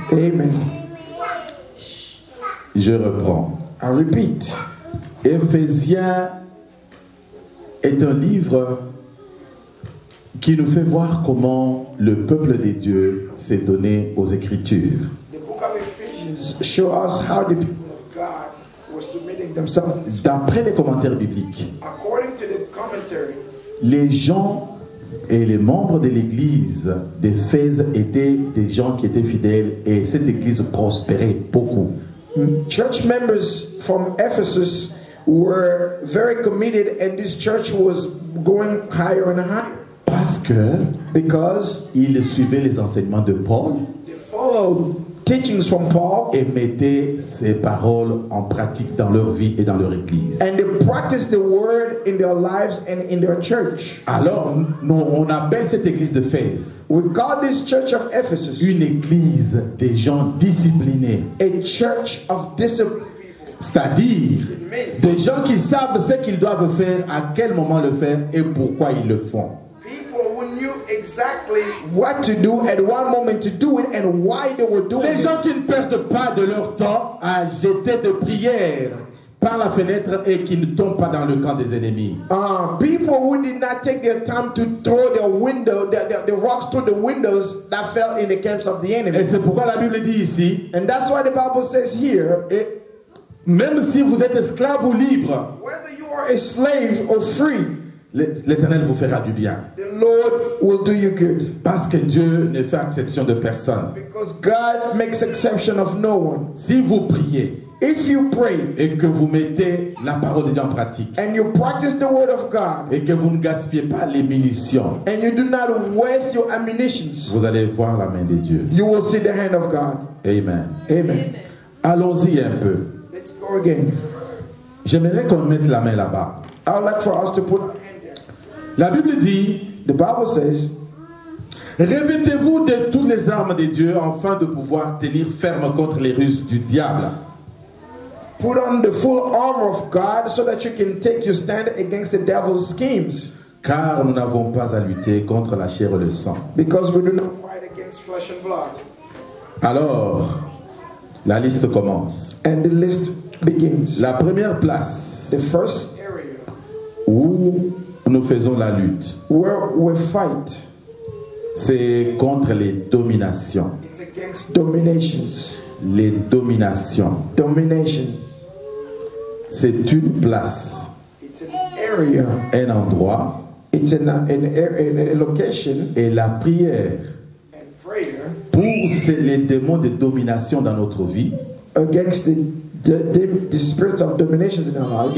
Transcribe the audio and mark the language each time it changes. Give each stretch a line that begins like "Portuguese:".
French: Amen. Je reprends.
English: I repeat.
French: Éphésiens est un livre qui nous fait voir comment le peuple de Dieu s'est donné aux Écritures.
English: The book of Ephesians show us how the people of God were submitting themselves.
French: D'après les commentaires bibliques,
English: According to the commentary,
French: les gens et les membres de l'église d'Éphèse étaient des gens qui étaient fidèles et cette église prospérait beaucoup.
English: church members from Ephesus were very committed, and this church was going higher and higher.
French: Parce que
English: Because
French: ils suivaient les enseignements de Paul
English: they followed teachings from Paul
French: et mettaient ces paroles en pratique dans leur vie et dans leur église.
English: and they practiced the word in their lives and in their church.
French: Alors, on appelle cette église d'Éphèse
English: We call this church of Ephesus
French: une église des gens disciplinés.
English: a church of discipline.
French: C'est-à-dire des gens qui savent ce qu'ils doivent faire, à quel moment le faire et pourquoi ils le font.
English: People who knew exactly what to do at one moment to do it and why they were doing
French: Les gens
English: it.
French: qui ne perdent pas de leur temps à jeter des prières par la fenêtre et qui ne tombent pas dans le camp des ennemis.
English: People who did not take their time to throw the rocks through the windows that fell in the camps of the
French: Et
English: enemy.
French: c'est pourquoi la Bible dit ici,
English: And that's why the Bible says here,
French: et même si vous êtes esclave ou libre,
English: whether you are a slave or free,
French: l'Éternel vous fera du bien.
English: the Lord will do you good.
French: Parce que Dieu ne fait exception de personne.
English: Because God makes exception of no one.
French: Si vous priez
English: If you pray
French: et que vous mettez la parole de Dieu en pratique
English: and you practice the word of God
French: et que vous ne gaspillez pas les munitions,
English: and you do not waste your ammunitions,
French: vous allez voir la main de Dieu.
English: you will see the hand of God.
French: Amen.
English: Amen.
French: Allons-y un peu.
English: Let's go again.
French: J'aimerais qu'on mette la main là-bas.
English: I would like for us to put our hand there.
French: La Bible dit,
English: The Bible says,
French: revêtez-vous de toutes les armes de Dieu afin de pouvoir tenir ferme contre les ruses du diable.
English: put on the full armor of God so that you can take your stand against the devil's schemes.
French: Car nous n'avons pas à lutter contre la chair et le sang.
English: Because we do not fight against flesh and blood.
French: Alors, la liste commence.
English: And the list begins.
French: La première place
English: The first area
French: où nous faisons la lutte,
English: where we fight,
French: c'est contre les dominations.
English: it's against dominations.
French: Les dominations.
English: Domination.
French: C'est une place,
English: It's an area.
French: un endroit,
English: It's a location
French: et la prière
English: and prayer
French: pour les démons de domination dans notre vie
English: against the spirits of dominations in our lives